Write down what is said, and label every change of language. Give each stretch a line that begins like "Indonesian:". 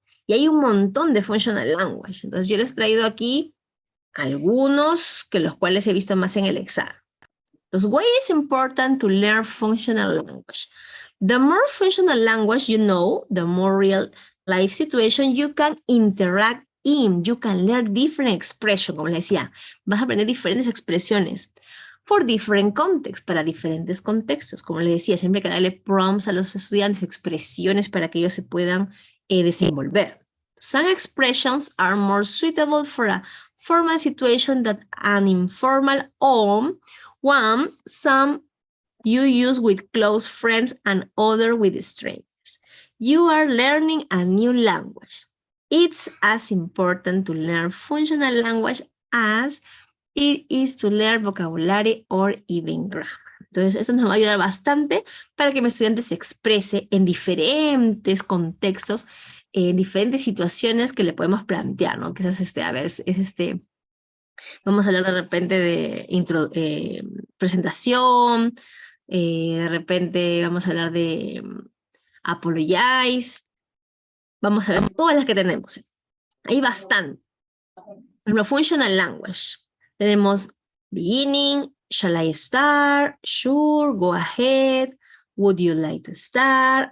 Spanish: Y hay un montón de functional language. Entonces, yo les he traído aquí algunos que los cuales he visto más en el examen. Entonces,
English: why is important to learn functional language? The more functional language you know, the more real life situation you can interact in. You can learn different expressions,
Spanish: como les decía. Vas a aprender diferentes expresiones
English: for different contexts,
Spanish: para diferentes contextos. Como les decía, siempre hay que darle prompts a los estudiantes, expresiones para que ellos se puedan desenvolver.
English: Some expressions are more suitable for a formal situation than an informal one. Some you use with close friends and other with strangers. You are learning a new language. It's as important to learn functional language as it is to learn vocabulary or even grammar.
Spanish: Entonces, esto nos va a ayudar bastante para que mi estudiante se exprese en diferentes contextos, en diferentes situaciones que le podemos plantear, ¿no? Quizás, a ver, vamos a hablar de repente de presentación, de repente vamos a hablar de apologize, vamos a ver todas las que tenemos. Hay bastante. Por ejemplo, functional language. Tenemos
English: beginning, shall I start, sure, go ahead, would you like to start.